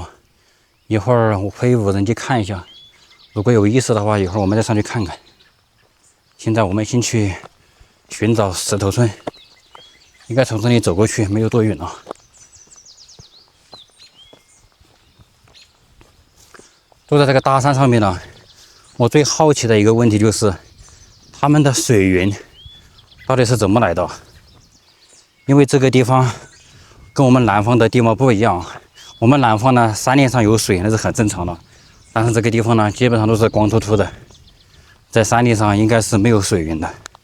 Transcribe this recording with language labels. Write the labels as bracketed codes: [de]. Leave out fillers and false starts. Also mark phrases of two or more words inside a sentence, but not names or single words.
[zh] 一會兒我會無人機看一下，如果有意思的話，一會兒我們再上去看看。現在我們先去尋找石頭村，應該從這裡走過去沒有多遠了。坐在這個大山上面呢，我最好奇的一個問題就是，他們的水源到底是怎麼來的？因為這個地方跟我們南方的地貌不一樣，我們南方呢山頂上有水那是很正常的，但是這個地方呢基本上都是光禿禿的，在山頂上應該是沒有水源的。